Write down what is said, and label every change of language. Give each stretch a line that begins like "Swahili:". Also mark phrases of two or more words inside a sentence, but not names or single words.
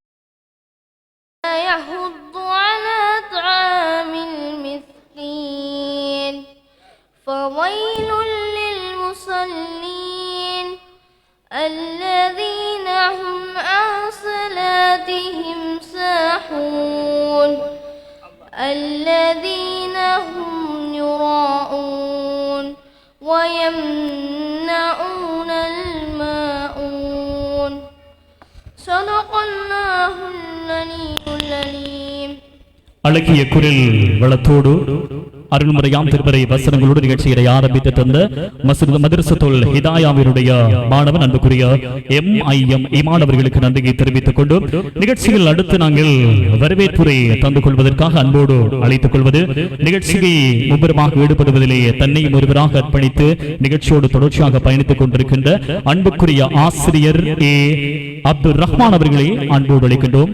Arabic: يحض على طعام المسكين فويل للمصلين الذين هم عن صلاتهم ساهون الذين هم يراءون ويمنعون الماعون صدق الله العلي العليم.
Tamil: அழகிய குரல் வளத்தோடு அருள்முறையாம் திருமறை வசனங்களோடு நிகழ்ச்சியை ஆரம்பித்து தந்த மதரசத்துல் ஹிதாயாவினுடைய மாணவன் அன்புக்குரிய MIM இமானவர்களுக்கு நன்றியை தெரிவித்துக் கொண்டு நிகழ்ச்சியில் அடுத்து நாங்கள் வரவேற்புரை தந்து கொள்வதற்காக அன்போடு அழைத்துக் கொள்வது நிகழ்ச்சியை மும்முரமாக ஈடுபடுவதிலே தன்னை ஒருவராக அர்ப்பணித்து நிகழ்ச்சியோடு தொடர்ச்சியாக பயணித்துக் கொண்டிருக்கின்ற அன்புக்குரிய ஆசிரியர் அப்துல் ரஹ்மான் அவர்களை அன்போடு அழைக்கின்றோம்.